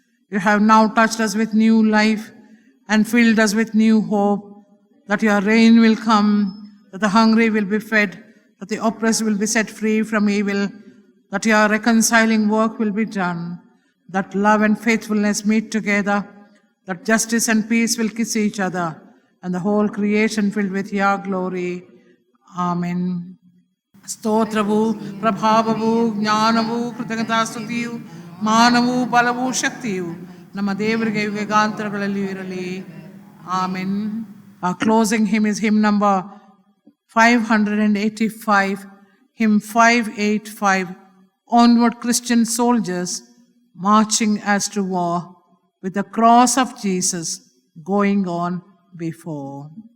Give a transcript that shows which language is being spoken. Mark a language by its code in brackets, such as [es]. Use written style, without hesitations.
[en] You have now touched us with new life and filled us with new hope, that your reign will come, that the hungry will be fed, that the oppressed will be set free from evil, that your reconciling work will be done, that love and faithfulness meet together, that justice and peace will kiss each other, and the whole creation filled with your glory. Amen. [kn] ಸ್ತೋತ್ರವು ಪ್ರಭಾವವು ಜ್ಞಾನವು ಕೃತಜ್ಞತಾಸ್ತುತಿಯು ಮಾನವು ಬಲವು ಶಕ್ತಿಯು ನಮ್ಮ ದೇವರಿಗೆ ಯುಗಾಂತರಗಳಲ್ಲಿ ಇರಲಿ. [en] Amen. Our closing hymn is hymn number 585, hymn 585, Onward Christian Soldiers, marching as to war, with the cross of Jesus going on before.